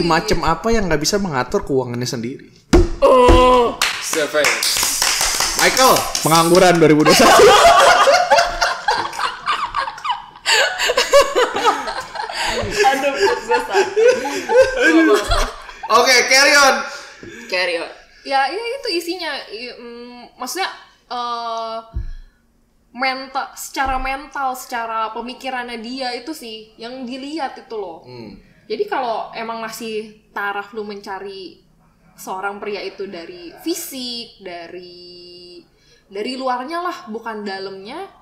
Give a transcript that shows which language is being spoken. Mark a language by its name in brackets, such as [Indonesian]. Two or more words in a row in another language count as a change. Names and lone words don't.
[Indonesian] macam apa yang nggak bisa mengatur keuangannya sendiri? Oh, Seven. Michael, pengangguran 2021. aduh, gue sakit. Oke, [English] carry on. Carry on. [Indonesian] Ya itu isinya. Maksudnya mental, secara pemikirannya dia itu sih yang dilihat itu loh. Jadi kalau emang masih taraf lu mencari seorang pria itu dari fisik, dari luarnya lah, bukan dalamnya.